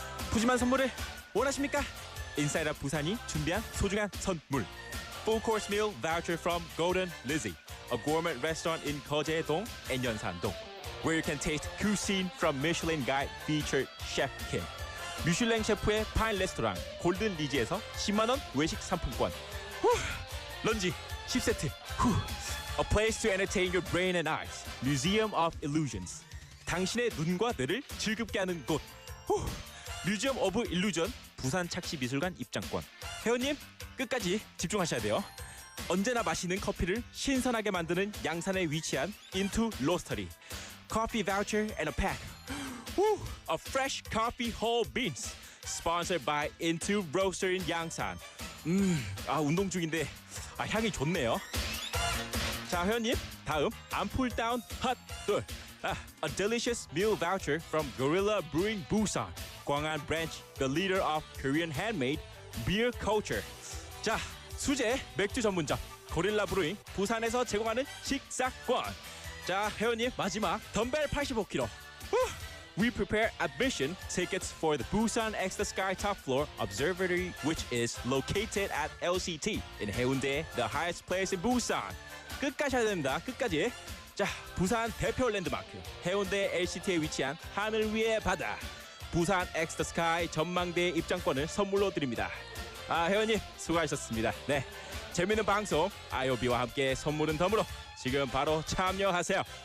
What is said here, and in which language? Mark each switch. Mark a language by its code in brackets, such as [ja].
[ko] 푸짐한 선물을 원하십니까? 인사이드 부산이 준비한 소중한 선물. [en] Full course meal voucher from Golden Lizzie, a gourmet restaurant in 거제동 and 연산동, where you can taste cuisine from Michelin Guide featured Chef Kim. [ko] 미슐랭 셰프의 파인 레스토랑 골든 리지에서 10만 원 외식 상품권. 런지 10세트. [en] A place to entertain your brain and eyes. Museum of Illusions. [ko] 당신의 눈과 뇌를 즐겁게 하는 곳. 뮤지엄 오브 일루전 부산 착시미술관 입장권. 회원님 끝까지 집중하셔야 돼요. 언제나 마시는 커피를 신선하게 만드는 양산에 위치한 Into Roastery. [en] Coffee voucher and a pack. A fresh coffee whole beans. Sponsored by Into Roastery in 양산. [ko] 운동 중인데 향이 좋네요. 자, 회원님 다음 암풀다운 핫돌. [en] A delicious meal voucher from Gorilla Brewing Busan, Gwangan branch, the leader of Korean handmade beer culture. [ko] 자, 수제 맥주 전문점 고릴라 브루잉 부산에서 제공하는 식사권. 자, 회원님 마지막 덤벨 85kg. [en] We prepare admission tickets for the Busan X the Sky Top Floor Observatory, which is located at LCT in Haeundae, the highest place in Busan. [ko] 끝까지 해야 됩니다. 끝까지. 자, 부산 대표 랜드마크 해운대 LCT에 위치한 하늘 위의 바다 부산 X the Sky 전망대 입장권을 선물로 드립니다. 회원님 수고하셨습니다. 네, 재밌는 방송 IOB와 함께 선물은 덤으로 지금 바로 참여하세요.